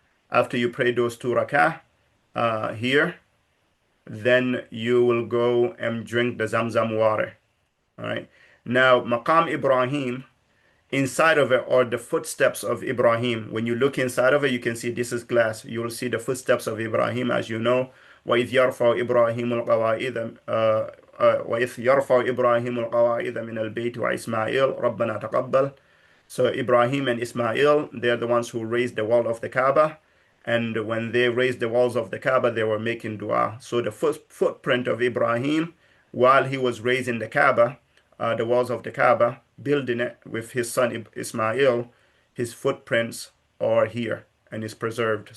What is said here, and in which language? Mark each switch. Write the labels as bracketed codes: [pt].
[en] After you pray those 2 rakah here, then you will go and drink the Zamzam water. All right. Now Maqam Ibrahim, inside of it are the footsteps of Ibrahim. When you look inside of it, you can see this is glass. You will see the footsteps of Ibrahim, as you know. [ar] وإذ يرفع إبراهيم القواعد وإذ يرفع إبراهيم القواعد من البيت وإسماعيل ربنا تقبل. [en] So Ibrahim and Ismail, they're the ones who raised the wall of the Kaaba. And when they raised the walls of the Kaaba, they were making dua. So the first footprint of Ibrahim, while he was raising the Kaaba, the walls of the Kaaba, building it with his son Ismail, his footprints are here and is preserved.